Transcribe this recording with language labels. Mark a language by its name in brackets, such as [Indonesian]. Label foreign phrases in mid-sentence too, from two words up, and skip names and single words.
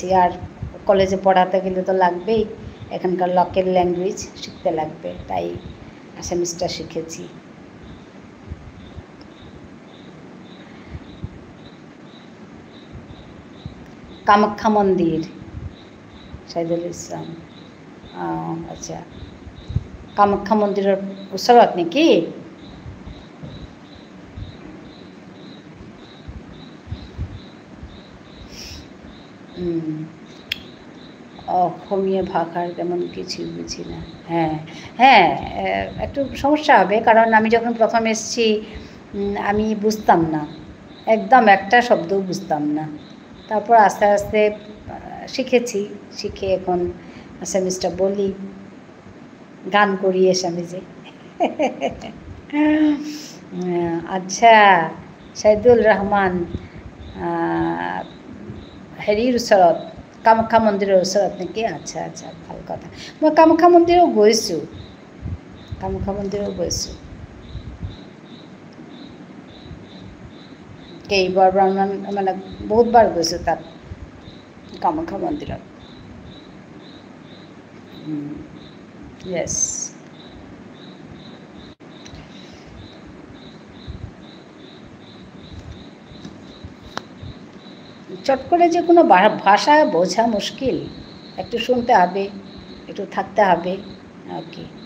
[Bangla] আর কলেজে পড়াতে গেলে তো লাগবেই, এখানকার [English] local language [Bangla] শিখতে লাগবে, তাই অ্যাসামিসটা শিখেছি। [Assamese] কামাখ্যা মন্দির, সাইদুল ইসলাম, আচ্ছা, কামাখ্যা মন্দিরের ওচৰত নেকি? [Bangla] অসমীয়া ভাষার তেমন কিছু বুঝি না। হ্যাঁ হ্যাঁ, একটু সমস্যা হবে, কারণ আমি যখন প্রথম এসেছি আমি বুঝতাম না, একদম একটা শব্দও বুঝতাম না। তারপর আস্তে আস্তে শিখেছি, শিখে এখন অ্যাসামিসটা বলি, গান করি অ্যাসামিজে। [Assamese] আচ্ছা, সাইদুল রহমান, হেৰিৰ ওচৰত, কামাখ্যা মন্দিৰৰ ওচৰত নেকি? আচ্ছা আচ্ছা, ভাল কথা। মই কামাখ্যা মন্দিৰো গৈছোঁ, কামাখ্যা মন্দিৰো গৈছোঁ, কেইবাৰমান মানে বহুতবাৰ গৈছোঁ তাত, কামাখ্যা মন্দিৰত। ইয়েছ। [Bangla] চট করে যে কোনো ভাষা বোঝা মুশকিল, একটু শুনতে হবে, একটু থাকতে হবে আর কি।